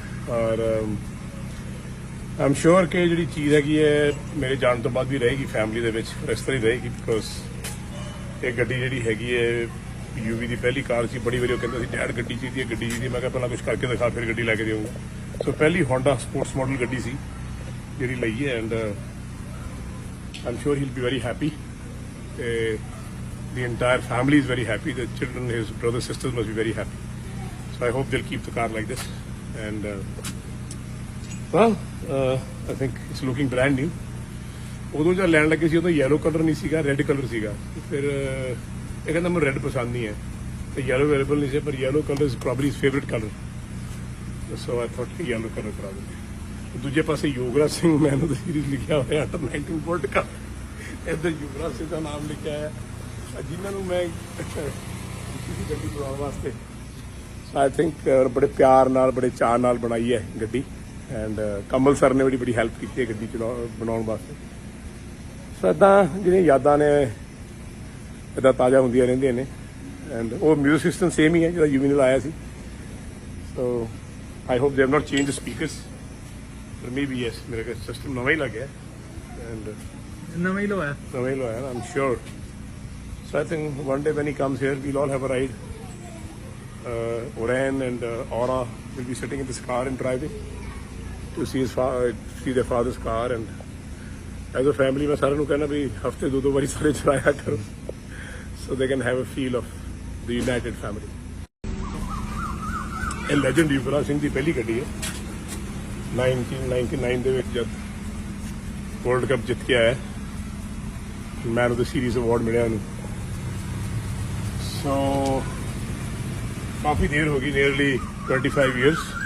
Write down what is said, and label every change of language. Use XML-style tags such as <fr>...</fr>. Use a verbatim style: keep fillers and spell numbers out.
<pa>ਔਰ</pa> <en>ਆਮ ਸ਼ੋਰ</en> <pa>ਕਿ ਜਿਹੜੀ ਚੀਜ਼ ਹੈਗੀ ਹੈ ਮੇਰੇ ਜਾਣ ਤੋਂ ਬਾਅਦ ਵੀ ਰਹੇਗੀ ਫੈਮਿਲੀ ਦੇ ਵਿੱਚ, ਇਸ ਤਰ੍ਹਾਂ ਹੀ ਰਹੇਗੀ। ਬਿਕੋਜ਼ ਇਹ ਗੱਡੀ ਜਿਹੜੀ ਹੈਗੀ ਹੈ ਯੂਵੀ ਦੀ ਪਹਿਲੀ ਕਾਰ ਸੀ। ਬੜੀ ਵਾਰੀ ਉਹ ਕਹਿੰਦਾ ਸੀ ਡੈਡ ਗੱਡੀ ਚਾਹੀਦੀ ਹੈ, ਗੱਡੀ ਚਾਹੀਦੀ ਹੈ। ਮੈਂ ਕਿਹਾ ਪਹਿਲਾਂ ਕੁਝ ਕਰਕੇ ਦਿਖਾ ਫਿਰ ਗੱਡੀ ਲੈ ਕੇ ਦੇਵਾਂਗਾ। ਸੋ ਪਹਿਲੀ ਹੋਂਡਾ ਸਪੋਰਟਸ ਮਾਡਲ ਗੱਡੀ ਸੀ ਜਿਹੜੀ ਲਈ ਹੈ,</pa> <en>And ਆਮ ਸ਼ੋਰ ਹੀ ਵਿਲ ਬੀ ਵੈਰੀ ਹੈਪੀ। ਤੇ the entire family is very happy. The children, his brothers, sisters must be very happy. So I hope they'll keep the car like this. And uh, well, uh, I think it's looking brand new.</en> <pa>ਉਦੋਂ ਜਦ ਲੈਣ ਲੱਗੇ ਸੀ ਉਦੋਂ yellow colour ਨਹੀਂ ਸੀਗਾ, red colour ਸੀਗਾ। ਤੇ ਫਿਰ ਅਹ, ਇਹ ਕਹਿੰਦਾ ਮੈਨੂੰ ਰੈੱਡ ਪਸੰਦ ਨਹੀਂ ਹੈ, ਤੇ yellow ਅਵੇਲੇਬਲ ਨਹੀਂ ਸੀ, ਪਰ yellow colour</pa> <en>Is probably his favourite colour. So I thought</en> <pa>ਕਿ yellow ਕਲਰ ਕਰਾ ਦਿੰਦੇ। ਦੂਜੇ ਪਾਸੇ ਯੋਗਰਾਜ ਸਿੰਘ ਮੈਨ ਆਫ ਦ ਸੀਰੀਜ਼ ਲਿਖਿਆ ਹੋਇਆ ਅੰਡਰ ਨਾਈਨਟੀਨ ਵਰਲਡ ਕੱਪ, ਇੱਧਰ ਯੋਗਰਾਜ ਸਿੰਘ ਦਾ ਨਾਮ ਲਿਖਿਆ ਹੈ, ਜਿਨ੍ਹਾਂ ਨੂੰ ਮੈਂ ਕਿਸੇ ਗੱਡੀ ਬਣਾਉਣ ਵਾਸਤੇ</pa> <en>I think</en> <pa>ਬੜੇ ਪਿਆਰ ਨਾਲ, ਬੜੇ ਚਾਅ ਨਾਲ ਬਣਾਈ ਹੈ ਗੱਡੀ। ਐਂਡ ਕਮਲ ਸਰ ਨੇ ਬੜੀ ਬੜੀ ਹੈਲਪ ਕੀਤੀ ਹੈ ਗੱਡੀ ਚਲਾਉਣ ਬਣਾਉਣ ਵਾਸਤੇ। ਸੋ ਇੱਦਾਂ ਜਿਹੜੀਆਂ ਯਾਦਾਂ ਨੇ ਇੱਦਾਂ ਤਾਜ਼ਾ ਹੁੰਦੀਆਂ ਰਹਿੰਦੀਆਂ ਨੇ। ਐਂਡ ਉਹ ਮਿਊਜ਼ਿਕ ਸਿਸਟਮ ਸੇਮ ਹੀ ਹੈ ਜਿਹੜਾ ਯੂਵੀ ਨਾਲ ਆਇਆ ਸੀ।</pa> <en>So I hope they have not change the speakers.</en> <pa>ਪਰ</pa> <en>maybe yes,</en> <pa>ਮੇਰੇ ਕੋਲ ਸਿਸਟਮ ਨਵਾਂ ਹੀ ਲੱਗਿਆ, ਐਂਡ ਨਵਾਂ ਹੀ ਲਵਾਇਆ। ਨਵਾਂ ਹੀ ਲਵਾਇਆ,</pa> <en>ਆਮ ਸ਼ੋਰ। So I think one day when he comes here, we'll all have a ride. Uh, Oren and uh, Aura will be sitting in this car and driving to see his fa- see their father's car. And as a family,</en> <pa>मैं सारे लोग कहना भी हफ्ते दो दो बारी सारे चलाया करो,</pa> <en>so they can have a feel of the united family.</en> <pa>ਇਹ legend ਯੁਵਰਾਜ ਸਿੰਘ ਦੀ ਪਹਿਲੀ ਗੱਡੀ ਹੈ। ਉੱਨੀ ਸੌ ਨਿਆਨਵੇਂ ਦੇ ਵਿੱਚ ਜਦ ਵਰਲਡ ਕੱਪ ਜਿੱਤ ਕੇ ਆਇਆ, man of the series award ਮਿਲਿਆ ਉਹਨੂੰ। ਸੋ ਕਾਫੀ ਦੇਰ ਹੋ ਗਈ, ਨੀਅਰਲੀ ਪੱਚੀਸ ਇਅਰਸ।</pa>